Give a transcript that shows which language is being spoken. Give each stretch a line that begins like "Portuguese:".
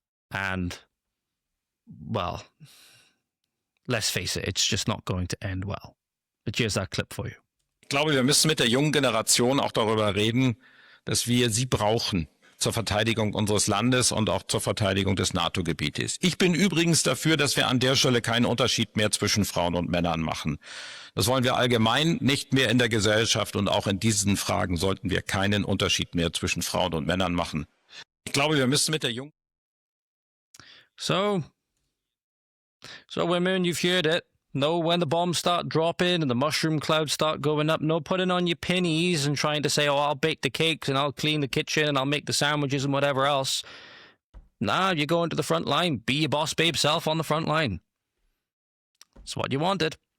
English: And, well, let's face it, it's just not going to end well. But here's that clip for you.
German: Ich glaube, wir müssen mit der jungen Generation auch darüber reden, dass wir sie brauchen zur Verteidigung unseres Landes und auch zur Verteidigung des NATO-Gebietes. Ich bin übrigens dafür, dass wir an der Stelle keinen Unterschied mehr zwischen Frauen und Männern machen. Das wollen wir allgemein nicht mehr in der Gesellschaft, und auch in diesen Fragen sollten wir keinen Unterschied mehr zwischen Frauen und Männern machen. Ich glaube, wir müssen mit der jungen...
English: So women, you've heard it. No, when the bombs start dropping and the mushroom clouds start going up, no putting on your pennies and trying to say, oh, I'll bake the cakes and I'll clean the kitchen and I'll make the sandwiches and whatever else. Nah, you're going to the front line. Be your boss babe self on the front line. It's what you wanted.